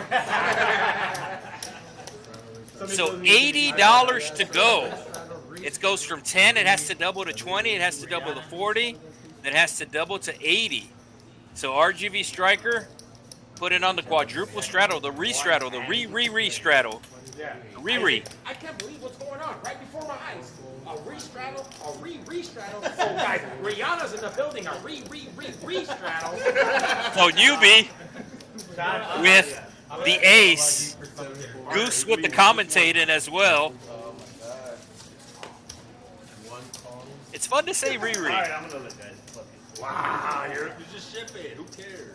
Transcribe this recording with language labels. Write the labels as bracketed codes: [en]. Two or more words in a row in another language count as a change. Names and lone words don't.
[en] So $80 to go. It goes from 10, it has to double to 20, it has to double to 40, then it has to double to 80. So RGV Striker put it on the quadruple straddle, the re-straddle, the re-re-re-straddle. Re-re. I can't believe what's going on right before my eyes. A re-straddle, a re-re-straddle. Oh, guys, Rihanna's in the building. A re-re-re-re-straddle. So newbie with the ace, Goose with the commentating as well. It's fun to say re-re. Alright, I'm gonna look, guys. Wow, you just ship it. Who cares?